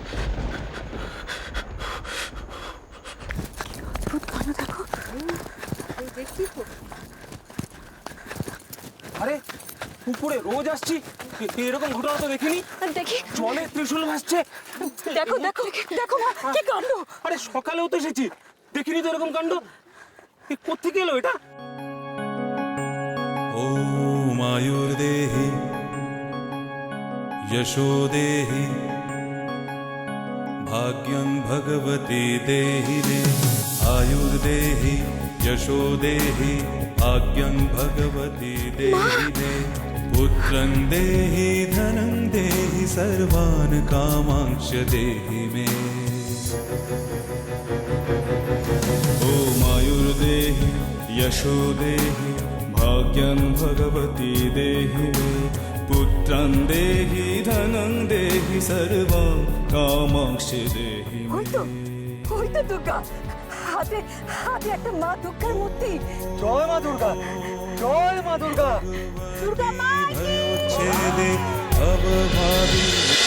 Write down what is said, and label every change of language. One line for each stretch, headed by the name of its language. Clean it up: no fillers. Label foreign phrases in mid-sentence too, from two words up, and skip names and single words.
Bangla: আরে উপরে রোজ আসছি, এরকম ঘটনা তো দেখিনি। দেখি জলে ত্রিশূল ভাসছে। দেখো দেখো দেখো মা, কি কাণ্ড! আরে সকালেও তো এসেছি, দেখিনি তো এরকম কাণ্ড। কোত্থেকে এলো এটা?
Sanskrit: ॐ आयुर्देहि यशो देहि भाग्यं भगवती देहि मे। आयुर्देहि यशो देहि भाग्यं भगवती देहि मे। पुत्रं देहि धनं देहि सर्वान् कामांश देहि मे। ॐ आयुर्देहि यशो देहि भाग्यं भगवती देहि मे। पुत्रं देहि धनं देहि सर्वं कामांश देहि मे।
Bangla: ওই তো দুর্গা, হাতে হাতে একটা মা দুর্গার মূর্তি। জয় মা দুর্গা, জয় মা দুর্গা। দুর্গা মা छेदे अवभावी